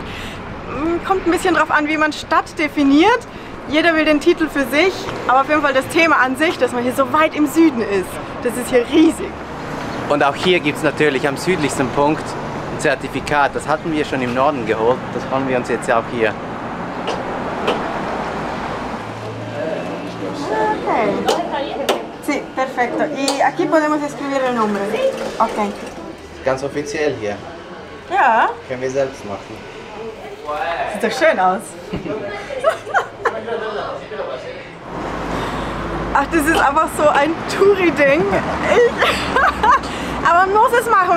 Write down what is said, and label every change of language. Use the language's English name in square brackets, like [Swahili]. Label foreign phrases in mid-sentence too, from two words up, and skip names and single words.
[German] Kommt ein bisschen drauf an, wie man Stadt definiert. Jeder will den Titel für sich, aber auf jeden Fall das Thema an sich, dass man hier so weit im Süden ist, das ist hier riesig. Und auch hier gibt es natürlich am südlichsten Punkt ein Zertifikat. Das hatten wir schon im Norden geholt, das holen wir uns jetzt auch hier. Okay. [Spanish] Sí, perfecto. Y aquí podemos escribir el nombre. [German] Okay. Ganz offiziell hier. Ja. Können wir selbst machen. Sieht doch schön aus. Ach, das ist einfach so ein Touri-Ding. Aber man muss es machen.